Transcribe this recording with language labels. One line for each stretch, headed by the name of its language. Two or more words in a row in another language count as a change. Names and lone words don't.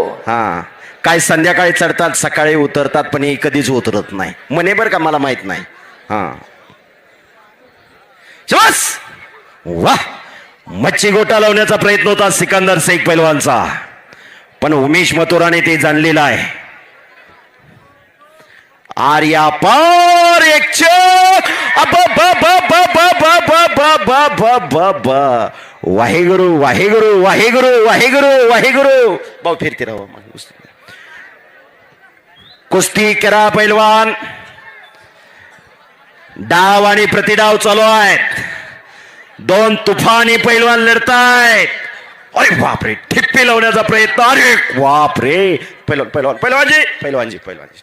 Marathi: हा, काय संध्याकाळी चढतात सकाळी उतरतात पण हे कधीच उतरत नाही म्हणे बरं का, मला माहित नाही. हा शबास. वा, मच्छी गोटा लावण्याचा प्रयत्न होता सिकंदर शेख पैलवानचा, पण उमेश मथुराने ते जाणलेलं आहे. आर्या पार एक चक.
Punjabi: वाहेगुरु वाहेगुरु वाहेगुरु वाहेगुरु वाहेगुरु.
Marathi: भाऊ फिरते राहा. कुस्ती करा पैलवान. डाव आणि प्रतिडाव चालू आहेत. दोन तुफानी पैलवान लढतायत. अरे बापरे, ठिप्पी लावण्याचा प्रयत्न. अरे बापरे, पैलवान पैलवान पैलवानजी पैलवानजी पैलवानजी.